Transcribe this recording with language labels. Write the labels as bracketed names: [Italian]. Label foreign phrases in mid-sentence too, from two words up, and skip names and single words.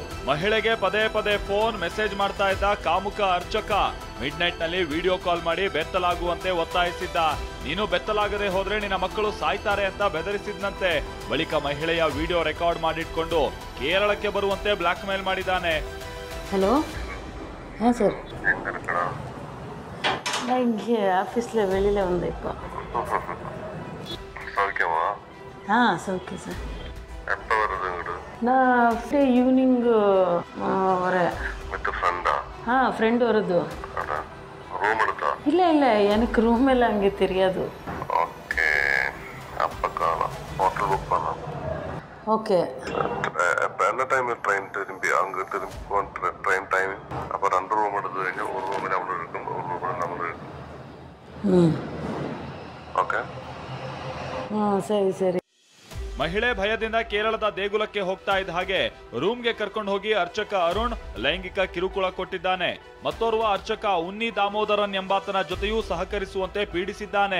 [Kannada] ಮಹಿಳೆಗೆ ಪದೇ ಪದೇ [English] phone message [Kannada] ಮಾಡ್ತಾ ಇದ್ದ ಕಾಮುಕ ಅರ್ಚಕ [English] mid night [Kannada] ನಲ್ಲಿ [English] video call [Kannada] ಮಾಡಿ ಬೆತ್ತಲಾಗುವಂತೆ ಒತ್ತಾಯಿಸಿದ್ದ. ನೀನು ಬೆತ್ತಲಾಗದೆ ಹೋದ್ರೆ ನಿನ್ನ ಮಕ್ಕಳು ಸಾಯ್ತಾರೆ ಅಂತ ಬೆದರಿಸಿದ್ನಂತೆ. ಬಳಿಕ ಮಹಿಳೆಯ [English] video record [Kannada] ಮಾಡಿಟ್ಕೊಂಡು ಕೇರಳಕ್ಕೆ ಬರುವಂತೆ [English] black mail [Kannada] ಮಾಡಿದ್ದಾನೆ. [English] hello sir [Tamil] நான் இங்கே ஆஃபீஸில் வெளியில் வந்தேன் இப்போ. சௌக்கியமா? சௌக்கியம் சார். எப்போ வருது? நான் ஈவினிங் வரேன். [English] with frienda? [Tamil] ஃப்ரெண்டு வருது. ரூம் எடுத்தா? இல்லை எனக்கு ரூம் எல்லாம் அங்கே தெரியாது. ஓகே, அப்போ காணலாம். [English] hotel book [Tamil] பண்ணலாம். ஓகே. இப்போ என்ன [English] time train [Tamil] திரும்பி அங்கே திரும்பி [English] train timing? [Tamil] அப்போ 2 ரூம் எடுத்து வைங்க. ஒரு ரூமில் நம்ம இருக்கும், ஒரு ரூமில் நம்ம இருக்கும். [Kannada] ಓಕೆ, ಸರಿ. ಮಹಿಳೆ ಭಯದಿಂದ ಕೇರಳದ ದೇಗುಲಕ್ಕೆ ಹೋಗ್ತಾ ಇದ್ದ ಹಾಗೆ ರೂಮ್ಗೆ ಕರ್ಕೊಂಡು ಹೋಗಿ ಅರ್ಚಕ ಅರುಣ್ ಲೈಂಗಿಕ ಕಿರುಕುಳ ಕೊಟ್ಟಿದ್ದಾನೆ. ಮತ್ತೋರ್ವ ಅರ್ಚಕ ಉನ್ನಿ ದಾಮೋದರನ್ ಎಂಬಾತನ ಜೊತೆಯೂ ಸಹಕರಿಸುವಂತೆ ಪೀಡಿಸಿದ್ದಾನೆ.